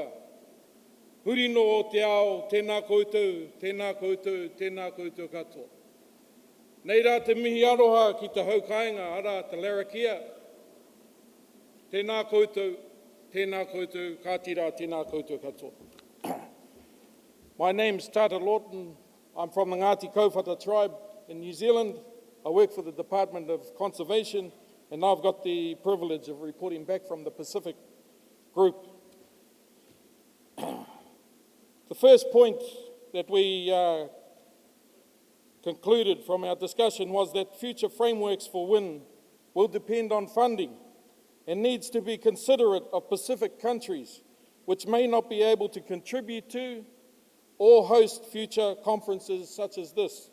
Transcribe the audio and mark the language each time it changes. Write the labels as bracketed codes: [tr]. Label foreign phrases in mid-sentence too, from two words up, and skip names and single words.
[mi] Hurino o te ao, tēnā koutou, tēnā koutou, tēnā koutou katoa. Nei rā te mihi aroha ki te haukainga, ara te larakia. Tēnā koutou, ka tira, tēnā koutou katoa. [en] My name's Tardar Lotan. I'm from the Ngāti Kaupata tribe in New Zealand. I work for the Department of Conservation, and I've got the privilege of reporting back from the Pacific group. The first point that we concluded from our discussion was that future frameworks for WIN will depend on funding and needs to be considerate of Pacific countries which may not be able to contribute to or host future conferences such as this.